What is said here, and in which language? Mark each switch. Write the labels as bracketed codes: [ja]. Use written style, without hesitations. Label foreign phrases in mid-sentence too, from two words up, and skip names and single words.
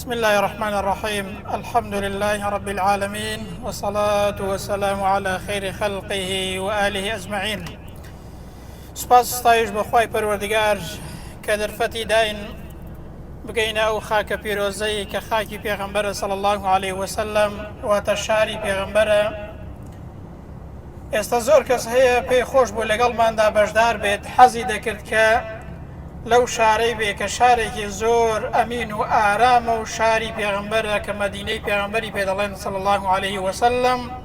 [ar] بسم الله الرحمن الرحيم. الحمد لله رب العالمين، والصلاة والسلام على خير خلقه وآله أجمعين. [ckb] سپاس ستایش بەخوای پەروەردگار کە دەرفەتی داین بگەینە ئەو خاکە پیرۆزەی کە خاکی پێغەمبەرە [ar] صلی الله عليه وسلم، [ckb] واتە شاری پێغەمبەرە. ئێستا زۆر کەس هەیە پێی خۆش بوو لەگەڵماندا بەشدار بێت، حەزی دەکرد کە لەو شارەی بێ کە شارێکی زۆر ئەمین و ئارامە و شاری پێغەمبەرە کە مەدینەی پێغەمبەری پێ دەڵێن [ar] صلی الله عليه وسلم.